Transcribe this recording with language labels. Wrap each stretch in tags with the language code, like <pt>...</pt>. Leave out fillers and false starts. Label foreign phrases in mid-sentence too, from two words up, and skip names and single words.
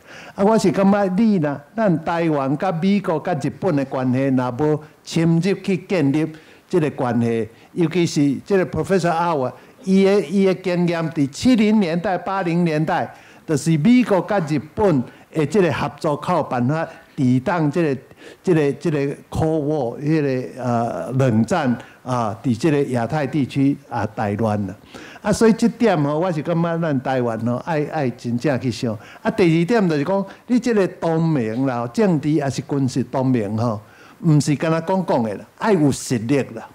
<nan>我是感觉你呢，咱台湾甲美国甲日本的关系，若无深入去建立这个关系，尤其是这个 Professor Auer 伊的经验，伫70年代、80年代，就是美国甲日本的这个合作，靠办法抵挡这个</nan> <en>Cold War</en> <nan>迄个冷战伫这个亚太地区大乱啦。所以这点我是感觉咱台湾爱真正去想。第二点就是讲，你这个同盟啦，政治也是军事同盟唔是干那讲的啦，爱有实力啦。</nan>